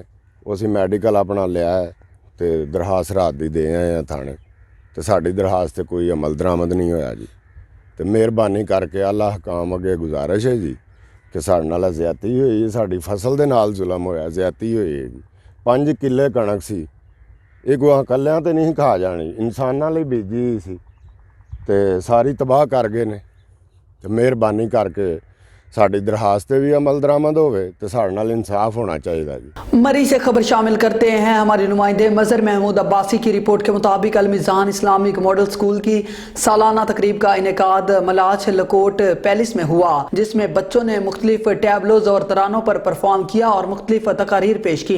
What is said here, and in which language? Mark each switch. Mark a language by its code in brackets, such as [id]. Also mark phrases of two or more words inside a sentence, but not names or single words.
[pa] ਅਸੀ ਮੈਡੀਕਲ ਅਪਨਾ ਲਿਆ ਹੈ ਤੇ ਦਰਖ਼ਾਸਤ ਰਾਤ ਦੀ ਦੇ ਆਏ ਹੈਂ ਥਾਣੇ ਤੇ ਸਾਡੀ ਦਰਖ਼ਾਸਤ ਤੇ ਕੋਈ ਅਮਲ ਦਰਾਮਦ ਨਹੀਂ ਹੋਇਆ ਜੀ। ਤੇ ਮਿਹਰਬਾਨੀ ਕਰਕੇ ਆਲਾ ਹੁਕਾਮ ਅੱਗੇ ਗੁਜ਼ਾਰਿਸ਼ ਹੈ ਜੀ ਕਿ ਸਾਡੇ ਨਾਲ ਜ਼ਿਆਦਤੀ ਹੋਈ, ਸਾਡੀ ਫ਼ਸਲ ਦੇ ਨਾਲ ਜ਼ੁਲਮ ਹੋਇਆ, ਜ਼ਿਆਦਤੀ ਹੋਈ ਹੈ ਜੀ। 5 ਕਿੱਲੇ ਕਣਕ ਸੀ, ਏ ਕੋਈ ਕੱਲੀਆਂ ਤੇ ਨਹੀਂ ਖਾ ਜਾਣੀ, ਇਨਸਾਨਾਂ ਲਈ ਬੀਜੀ ਸੀ ਤੇ ਸਾਰੀ ਤਬਾਹ ਕਰ ਗਏ ਨੇ। ਤੇ ਮਿਹਰਬਾਨੀ ਕਰਕੇ ਸਾਡੀ ਦਰਖਾਸਤ ਤੇ ਵੀ ਅਮਲ ਦਰਾਮਦ ਹੋਵੇ ਤੇ ਸਾਡੇ ਨਾਲ ਇਨਸਾਫ਼ ਹੋਣਾ ਚਾਹੀਏ ਜੀ। [ur] مری سے خبر شامل کرتے ہیں ہمارے نمائندے مظہر محمود عباسی کی رپورٹ کے مطابق المیزان اسلامک ماڈل اسکول کی سالانہ تقریب کا انعقاد ملاچ لکوٹ پیلس میں ہوا، جس میں بچوں نے مختلف ٹیبلوز اور ترانوں پر پرفارم کیا اور مختلف تقاریر پیش کی.